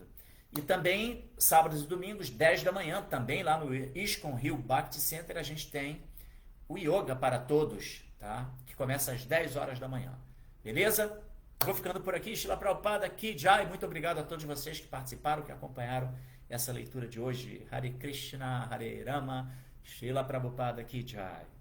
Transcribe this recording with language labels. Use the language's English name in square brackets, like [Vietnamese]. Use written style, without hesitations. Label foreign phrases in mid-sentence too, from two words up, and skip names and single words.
[Portuguese] E também, sábados e domingos, 10 da manhã, também lá no ISKCON Rio Bhakti Center, a gente tem o Yoga para Todos, tá? Que começa às 10 horas da manhã, beleza? Vou ficando por aqui, Srila Prabhupada, [Hindi] Ki Jai, [Portuguese] muito obrigado a todos vocês que participaram, que acompanharam essa leitura de hoje. Hare Krishna, Hare Rama, Srila Prabhupada, [Hindi] Ki Jai.